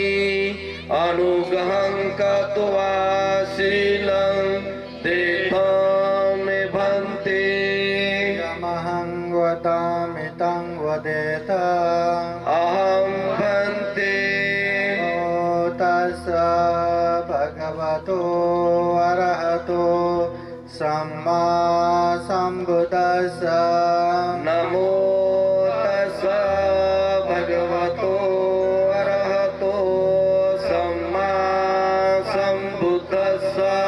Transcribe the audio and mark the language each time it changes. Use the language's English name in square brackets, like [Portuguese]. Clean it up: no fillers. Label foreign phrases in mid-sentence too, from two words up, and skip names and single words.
[Pali] अनुग्रहं कृत्वा शीलं तेषां मे भन्ते. यमहं वदामि तं वदेत. अहं भन्ते. ॐ तस्य भगवतो अरहतो सम्मा सम्बुद्धस्स. नमो तस्स भगवतो अरहतो सम्मा सम्बुद्धस्स.